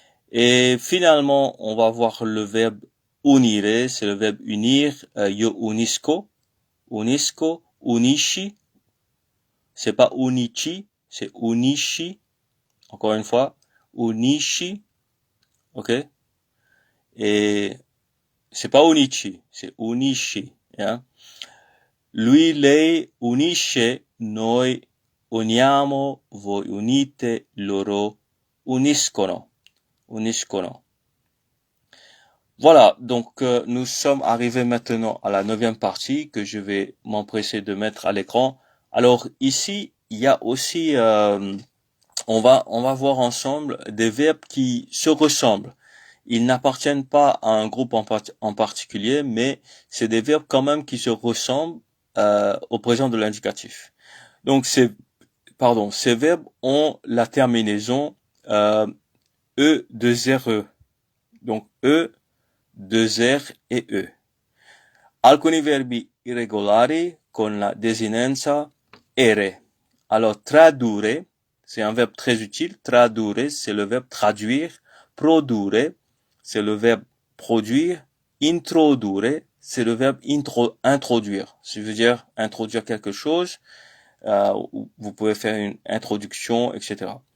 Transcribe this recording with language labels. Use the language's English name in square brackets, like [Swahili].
[French] Et finalement, on va voir le verbe unire, c'est le verbe unir, [Italian] io unisco, unisci, [French] c'est pas unici, c'est unisci, encore une fois, unisci, ok, et c'est pas unici, c'est unisci, hein. [Italian] Lui, lei unisce, noi uniamo, voi unite, loro uniscono. Uniscono. [French] Voilà, donc nous sommes arrivés maintenant à la 9e partie que je vais m'empresser de mettre à l'écran. Alors ici, il y a aussi, on va voir ensemble des verbes qui se ressemblent. Ils n'appartiennent pas à un groupe en particulier, mais c'est des verbes quand même qui se ressemblent au présent de l'indicatif. Donc ces verbes ont la terminaison e, 2 re. Donc e, 2 r et e. [Italian] Alcuni verbi irregolari con la desinenza ere. [French] Alors tradurre, c'est un verbe très utile. Tradurre, c'est le verbe traduire. Produrre, c'est le verbe produire. Introdurre, c'est le verbe introduire. Ça veut dire introduire quelque chose. Vous pouvez faire une introduction, etc.